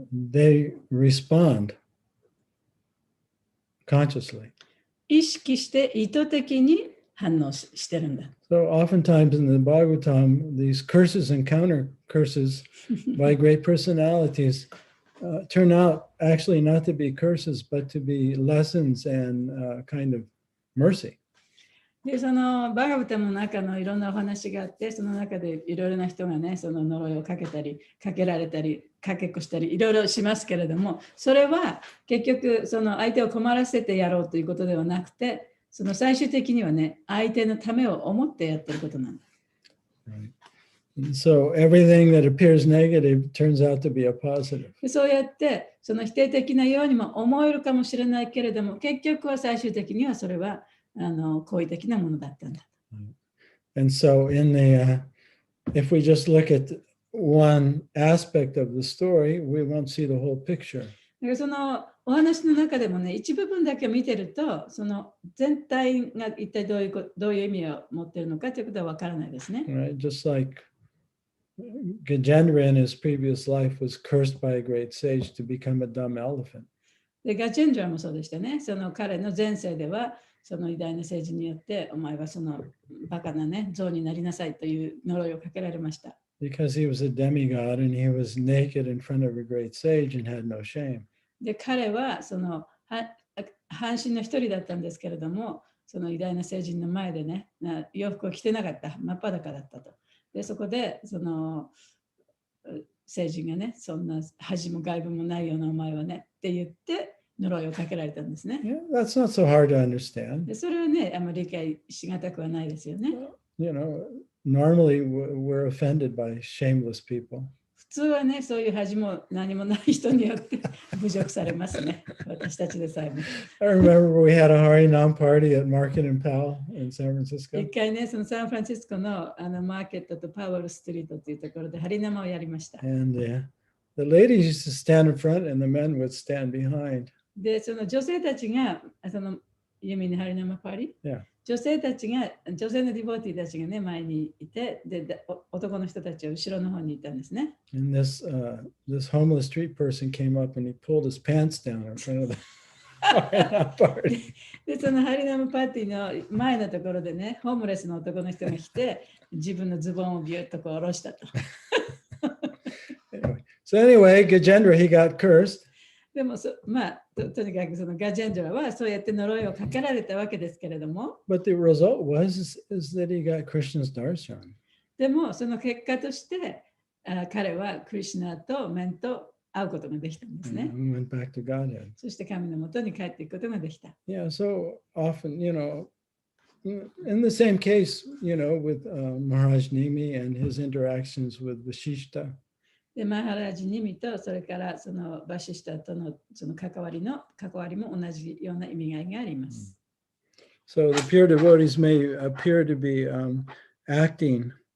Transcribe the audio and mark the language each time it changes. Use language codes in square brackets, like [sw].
[en] They respond consciously. [ja] 意識して意図的に反応してるんだ。 [en] So oftentimes in the Bhagavatam, these curses and counter curses by great personalities turn out actually not to be curses, but to be lessons and kind of mercy. [ja] で、そのバガバタムの中のいろんなお話があって、その中でいろいろな人がね、その呪いをかけたり、かけられたり、かけっこしたり、いろいろしますけれども、それは結局、その相手を困らせてやろうということではなくて、その最終的にはね、相手のためを思ってやってることなんだ。 [en] Right. And so everything that appears negative turns out to be a positive. [ja] でそうやって、その否定的なようにも思えるかもしれないけれども、結局は最終的にはそれは好意的なものだったんだ。 [en] And so in the, if we just look at one aspect of the story, we won't see the whole picture. [ja] だからそのお話の中でもね、一部分だけ見てると、その全体が一体どういう意味を持っているのかということはわからないですね。 [en] Right? Just like Gajendra in his previous life was cursed by a great sage to become a dumb elephant. [ja] でガチェンジャーもそうでしたね。その彼の前世では、その偉大な政治によって、お前はそのバカなね、象になりなさいという呪いをかけられました。 [en] Because he was a demigod and he was naked in front of a great sage and had no shame. [ja] で、彼はその半身の一人だったんですけれども、その偉大な聖人の前でね、洋服を着てなかった、真っ裸だったと。で、そこでその聖人がね、そんな恥も外部もないようなお前はねって言って呪いをかけられたんですね。 [en] Yeah, that's not so hard to understand. [ja] でそれはね、あんまり理解しがたくはないですよね。 [en] You know, normally we're offended by shameless people. [ja] 普通はね、そういう恥も何もない人によって侮辱されますね。私たちでさえも。 [en] I remember we had a Harinam party at Market and Powell in San Francisco. [ja] 一回ね、そのサンフランシスコのマーケットとパウエルストリートというところでハリナマをやりました。 [en] And the ladies used to stand in front and the men would stand behind. [ja] で、その女性たちが、そのユミのハリナマパーリー、 [en] Yeah. [ja] 女性のディボーティーたちがね、前にいて、で、男の人たちは後ろの方にいたんですね。 [en] And this homeless street person came up and he pulled his pants down in front of the Harinam party. [ja] で、そのハリナマパーティーの前のところでね、ホームレスの男の人が来て、自分のズボンをビュッとこう下ろしたと。 [en] Anyway, Gajendra, he got cursed. [ja] でもまあ、とにかくそのガジェンドラはそうやって呪いをかけられたわけですけれども、 [en] But the result is that he got Krishna's darshan. [ja] でもその結果として彼はクリシュナと面と会うことができたんですね。 [en] And went back to Godhead. [ja] そして神のもとに帰っていくことができた。 [en] Yeah, so often, you know, in the same case, you know, with Maharaj Nimi and his interactions with Vashishta. [ja] で、マハラジニミとそれからそのバシシタとのその関わりも同じような意味合いがあります。 [en] So the pure devotees may appear to be acting